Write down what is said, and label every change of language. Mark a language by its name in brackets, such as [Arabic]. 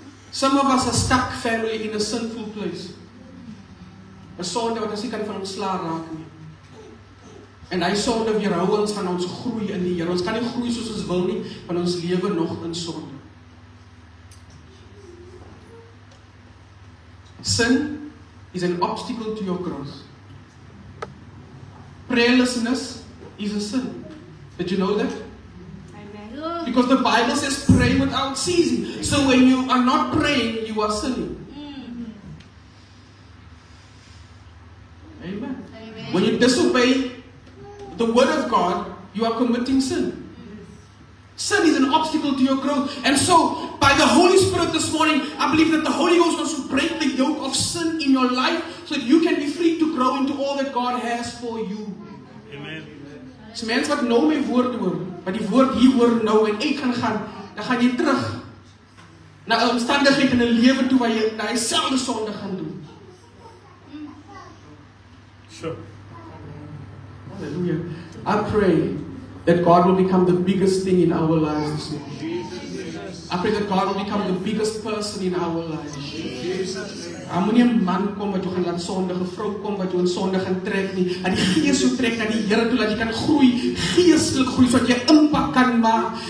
[English] Some of us are stuck, family, in a sinful place. [Afrikaans] 'n sonde wat ons nie kan van ontslaa raak nie. En hy sonde weerhou ons van ons groei in die Here. Ons kan nie groei soos ons wil nie, want ons lewe nog in sonde. [English] Sin is an obstacle to your growth. Prayerlessness is a sin. Did you know that? Because the Bible says pray without ceasing. So when you are not praying, you are sinning. Amen. When you disobey the word of God, you are committing sin. Sin is an obstacle to your growth. And so, by the Holy Spirit this morning, I believe that the Holy Ghost wants to break the yoke of sin in your life so that you can be free to grow into all that God has for you. Amen. [Afrikaans] So mense wat nou my woord hoor, wat die woord hier hoor nou en uit gaan, dan gaan jy terug na 'n omstandigheid in 'n lewe toe waar jy daai selfde sonde gaan doen. [English] Sure. Hallelujah. I pray that God will become the biggest thing in our lives this morning. I pray that God will become the biggest person in our lives. [Afrikaans] Moenie 'n man kom wat jou gaan laat sondige, vrou kom wat jou in sonde gaan trek nie. Dat die Gees jou trek na die Here toe, dat jy kan groei, geestelik groei, sodat jy impak kan maak.